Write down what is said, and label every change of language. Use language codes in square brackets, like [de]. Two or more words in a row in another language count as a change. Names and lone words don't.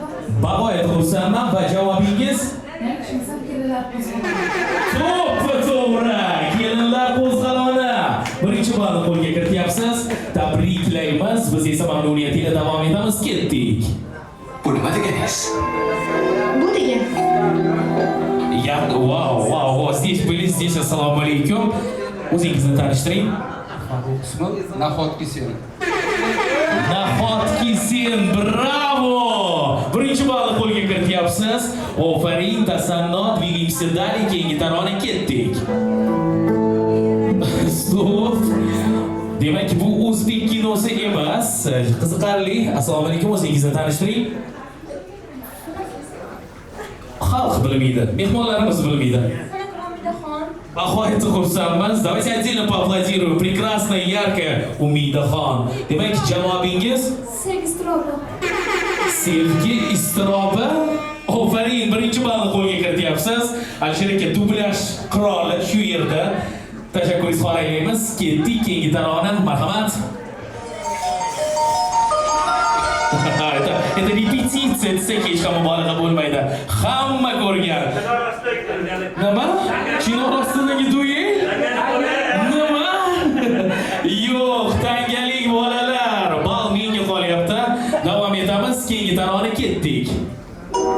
[uz] Bag'oyat xursandman va javobingiz to'g'ri. Kelinlar qo'zg'aloni. Birinchi ballni qo'lga kirityapsiz. Tabriklaymiz. Biz esa mamnuniyat ila davom etamiz. Ketdik. Bu nima deganingiz? Bu degan. [ru] Wow. Здесь были. [uz] Assalomu alaykum. O'zingizni tanishtiring. Ismi Nahotki sen. Nahotki sen, bravo! Birinchi ballni qo'lga kirityapsiz. Ofarin, tasanno, [ru] двигаемся далее, [uz] keyingi tarona ketdik. Stop. Demak, bu o'zbek kinosi emas. Qiziqarli. Assalomu alaykum, o'zingizni tanishtiring. Xalq bilmaydi, mehmonlarimiz bilmaydi. Bag'oyatda xursandman. [ru] Давайте отдельно поаплодируем. Прекрасная, яркая Umidaxon. [uz] Demak, javobingiz Sevgi iztirobi. Ofarin, birinchi ballni qo'lga kirityapsiz. Alisher aka, dublyaj qiroli shu yerda. Tashakkur izhor aylaymiz. Ketdik keyingi tarona. Marhamat. [ru] Это репетиция, [uz] desek hech ham mubolag'a bo'lmaydi. Hamma ko'rgan. Nima? Chinor ostidagi duel? Nima? Yo'q, tangalik bolalar. Bal menga qolyapti. Davom etamiz. Keyingi tarona ketdik.